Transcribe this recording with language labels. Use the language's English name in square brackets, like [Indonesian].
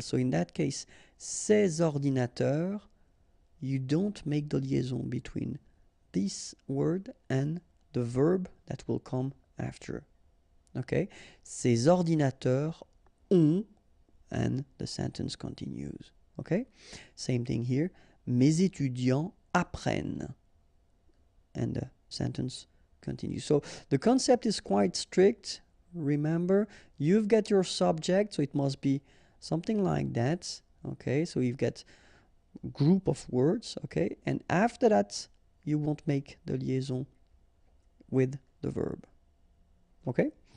[English] So in that case, [French] ces ordinateurs, [English] you don't make the liaison between this word and the verb that will come after. Okay? [French] Ces ordinateurs ont, [English] and the sentence continues. Okay? Same thing here. [French] Mes étudiants apprennent. [English] And the sentence continues. So the concept is quite strict. Remember, you've got your subject, so it must be something like that. Okay, so you've got a group of words, okay, and after that, you won't make the liaison with the verb. Okay?